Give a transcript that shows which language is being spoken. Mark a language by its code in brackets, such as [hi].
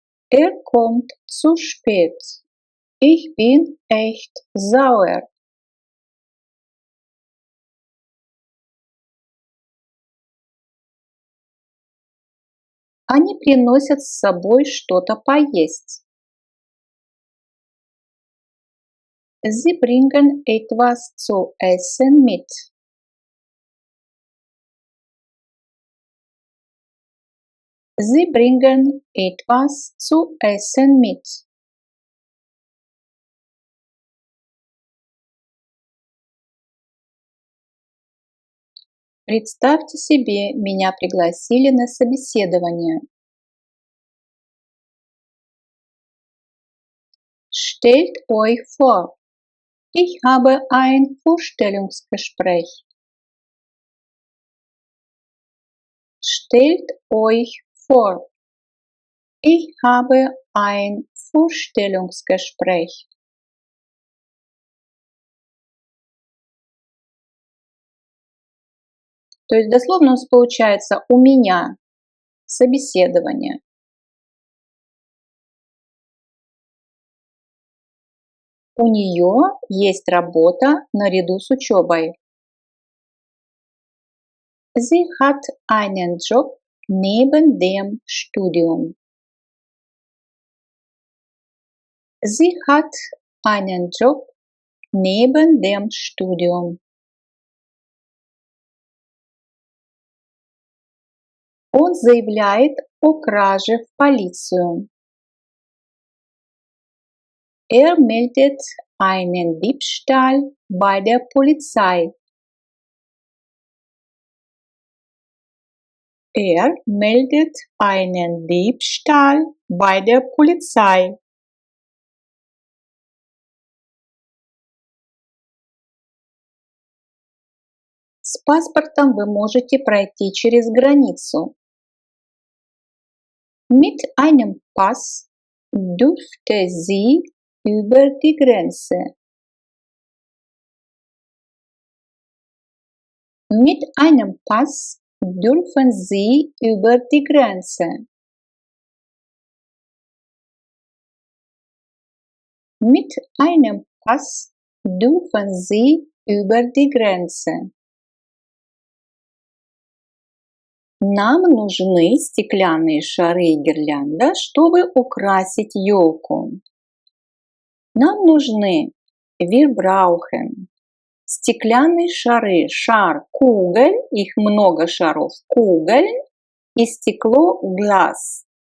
[de] Er kommt zu spät. Ich bin echt sauer. [ru] Они приносят с собой что-то поесть. [de] Sie bringen etwas zu essen mit. Sie bringen etwas zu essen mit. [ru] Представьте себе, меня пригласили на собеседование. [de] Stellt euch vor, ich habe ein Vorstellungsgespräch. Stellt euch vor, ich habe ein Vorstellungsgespräch. [ru] То есть дословно у нас получается «у меня собеседование». У нее есть работа наряду с учебой. [de] Sie hat einen Job neben dem Studium. Sie hat einen Job neben dem Studium. [ru] Он заявляет о краже в полицию. [de] Er meldet einen Diebstahl bei der Polizei. meldet einen Diebstahl bei der Polizei. [ru] С паспортом вы можете пройти через границу. [de] Mit einem Pass dürfte sie über die Grenze. Mit einem Pass dürfen Sie über die Grenze. Mit einem Pass dürfen Sie über die Grenze. [ru] Нам нужны стеклянные шары и гирлянда, чтобы украсить елку. Нам нужны [de] wir brauchen [ru] стеклянные шары, шар, кугель, их много шаров, кугель и стекло, глаз.